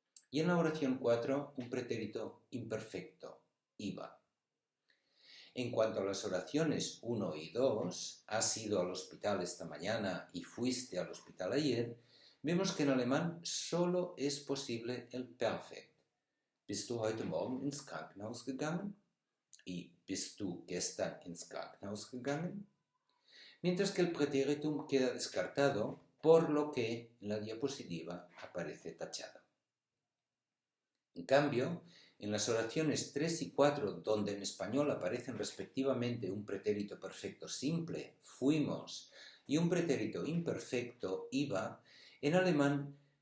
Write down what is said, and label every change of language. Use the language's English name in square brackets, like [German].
[Spanish] Y en la oración 4, un pretérito imperfecto, iba. En cuanto a las oraciones 1 y 2, has ido al hospital esta mañana y fuiste al hospital ayer, vemos que en alemán solo es posible el Perfekt. [German] Bist du heute Morgen ins Krankenhaus gegangen? Y bist du gestern ins Krankenhaus gegangen? [Spanish] Mientras que el Präteritum queda descartado, por lo que en la diapositiva aparece tachado. En cambio, en las oraciones 3 y 4, donde en español aparecen respectivamente un pretérito perfecto simple, fuimos, y un pretérito imperfecto, iba, en alemán